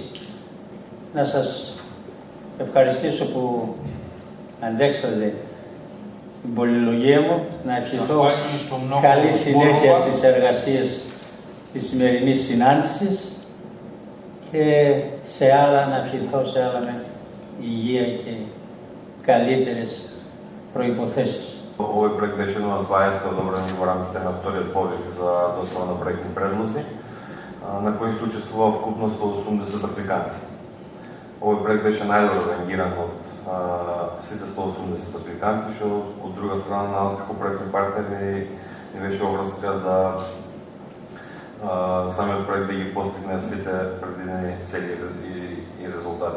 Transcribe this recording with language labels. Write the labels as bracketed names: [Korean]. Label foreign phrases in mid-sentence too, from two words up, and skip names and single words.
[Greek] Να σας ευχαριστήσω που αντέξατε στην πολυλογία μου, να ευχηθώ καλή συνέχεια στις εργασίες της σημερινής συνάντησης και σε άλλα να ευχηθώ σε άλλα με υγεία και καλύτερες проϋποθέσεις. [Macedonian] Овој проект беше едно од 20 одобрени во рамките на вториот повик за достава на проектни предлози, на кои што учествува вкупно 180 апликанти. Овој проект беше најдобро рангиран од сите 180 апликанти, што од друга страна на нас како проектни партнери ни беше обврска да самиот проект да ги постигне сите предвидени цели и резултати.